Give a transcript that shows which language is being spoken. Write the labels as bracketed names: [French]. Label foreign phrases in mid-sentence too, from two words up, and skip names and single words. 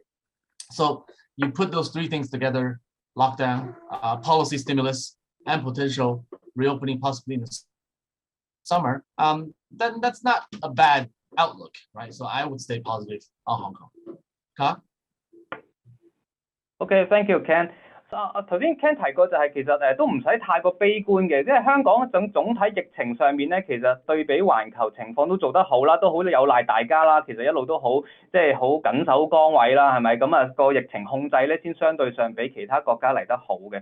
[English] So you put those 3 things together: lockdown, policy stimulus, and potential reopening possibly in the summer. Then that's not a bad outlook, right? So I would stay positive on Hong Kong. Ka? Okay, thank you, Ken. [Cantonese] 頭先 Ken 提過就係其實都唔使太過悲觀嘅，即係香港總體疫情上面咧，其實對比環球情況都做得好啦，都好有賴大家啦。其實一路都好即係好緊守崗位啦，係咪？咁啊個疫情控制咧先相對上比其他國家嚟得好嘅。